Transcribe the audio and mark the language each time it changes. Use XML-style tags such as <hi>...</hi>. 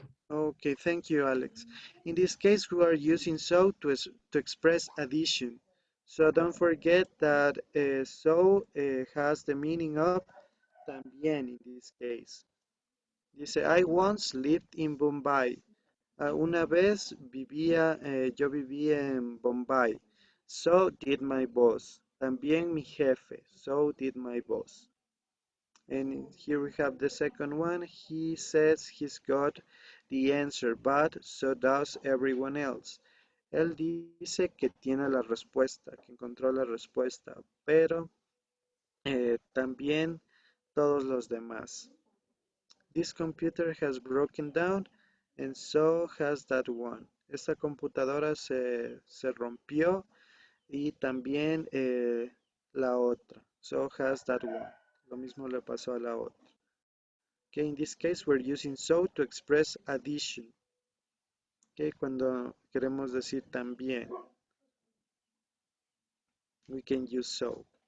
<en>Okay, thank you, Alex. In this case, we are using so to express addition. So don't forget that so has the meaning of también in this case. Dice, I once lived in Bombay.</en> <es>Una vez yo vivía en Bombay.</es> <en>So did my boss.</en> <es>También mi jefe.</es> <en>So did my boss. And here we have the second one. He says he's got the answer, but so does everyone else.</en> <es>Él dice que tiene la respuesta, que encontró la respuesta, pero también todos los demás.</es> <en>This computer has broken down and so has that one.</en> <es>Esta computadora se rompió y también la otra.</es> <en>So has that one.</en> <es>Lo mismo le pasó a la otra.</es> <en>Okay, in this case, we're using so to express addition. Okay,</en> <es>cuando queremos decir también,</es> <en>we can use so.</en>